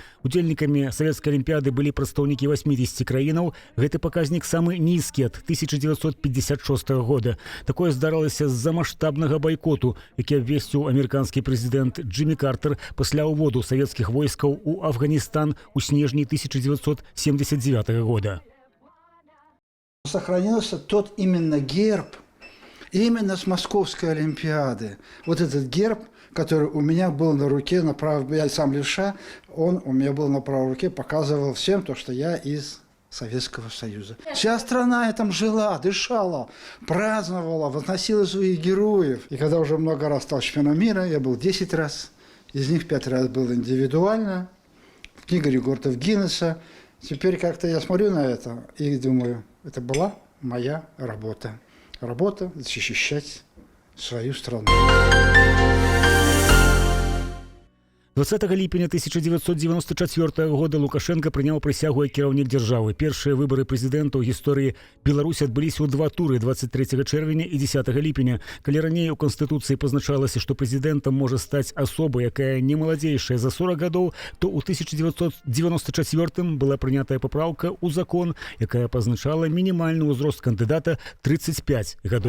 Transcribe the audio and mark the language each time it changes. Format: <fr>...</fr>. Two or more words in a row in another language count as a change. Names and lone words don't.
<be>Удзельнікамі савецкай алімпіяды былі прадстаўнікі 80 краінаў. Гэты паказнік самы нізкі ад 1956 года. Такое здаралася з-за маштабнага байкоту, які абвесціў амерыканскі прэзідэнт Джиммі Картер пасля ўводу савецкіх войскаў у Афганістан у снежні 1979 года.</be> <ru>Сохранился тот именно герб, именно с Московской Олимпиады. Вот этот герб, который у меня был на руке, на правой, я сам левша, он у меня был на правой руке, показывал всем то, что я из Советского Союза. Вся страна там жила, дышала, праздновала, возносила своих героев. И когда уже много раз стал чемпионом мира, я был 10 раз. Из них 5 раз был индивидуально, книга рекордов Гиннесса. Теперь как-то я смотрю на это и думаю, это была моя работа. Работа защищать свою страну.</ru> <be>20 ліпеня 1994 года Лукашенко прыняў прысягу як кіраўнік дзяржавы. Першыя выбары прэзідэнта ў гісторыі Беларусі адбыліся ў два туры 23 чэрвеня і 10 ліпеня. Калі раней у Канстытуцыі пазначалася, што прэзідэнтам можа стаць асоба, якая не маладзейшая за 40 гадоў, то ў 1994 была прынятая папраўка ў закон, якая пазначала мінімальны ўзрост кандыдата 35 гадоў.</be>